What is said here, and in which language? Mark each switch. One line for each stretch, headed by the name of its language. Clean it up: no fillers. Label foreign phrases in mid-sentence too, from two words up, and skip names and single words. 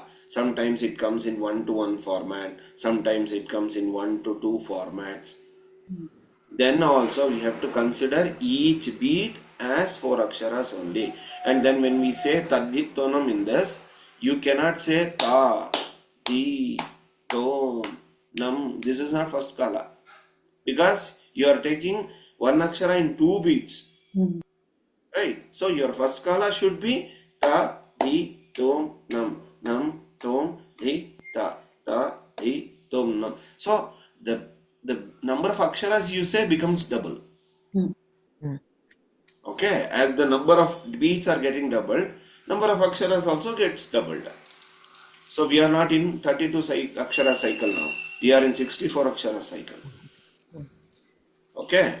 English: Sometimes it comes in 1-to-1 format. Sometimes it comes in 1-to-2 formats. Then also we have to consider each beat as 4 aksharas only. And then when we say tadditonam in this, you cannot say ta, ti, tom, nam. This is not first kala. Because you are taking one akshara in 2 beats. Mm. Right? So your first kala should be ta, di, tom, nam. Nam, tom, di, ta, di, tom, nam. So the number of aksharas you say becomes double. Mm. Okay? As the number of beats are getting doubled, number of aksharas also gets doubled. So we are not in 32 akshara cycle now. We are in 64 akshara cycle. Okay?